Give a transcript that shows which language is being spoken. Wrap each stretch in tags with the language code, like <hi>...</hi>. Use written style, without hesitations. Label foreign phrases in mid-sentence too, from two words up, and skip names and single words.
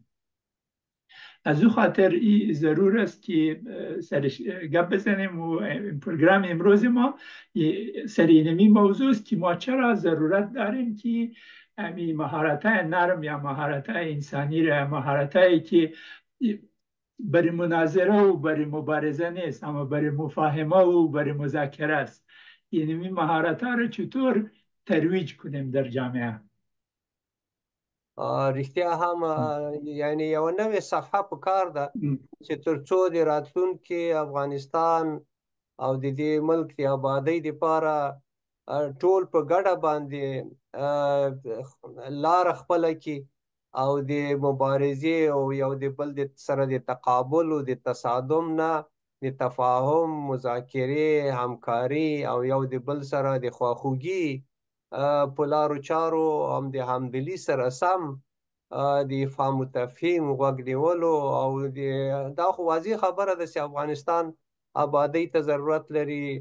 <fa>از او خاطر ضرور است که سرش گپ بزنیم و این پروگرام امروز ما سر اینمی موضوع است که ما چرا ضرورت داریم که همین مهارت‌های نرم یا مهارت‌های انسانی را مهارت‌هایی که برای مناظره و برای مبارزه نیست اما برای مفاهمه و برای مذاکره است اینمی مهارت‌ها را چطور ترویج کنیم در جامعه.</fa> <ps>رښتیا هم یعنی یو نوې صفحه په کار ده چې تر څو د راتلونکي افغانستان او د دې ملک د آبادۍ لپاره ټول په ګډه باندې لاره خپله کړي او د مبارزې او یو د بل سره د تقابل او د تصادم نه د تفاهم مذاکرې همکاري او یو د بل سره د خواخوږي په لارو چارو هم د همدلي سره سم د فهم و تفهیم غوږ نیولو او دا خو واضح خبره ده چې افغانستان آبادۍ ته ضرورت لري</ps>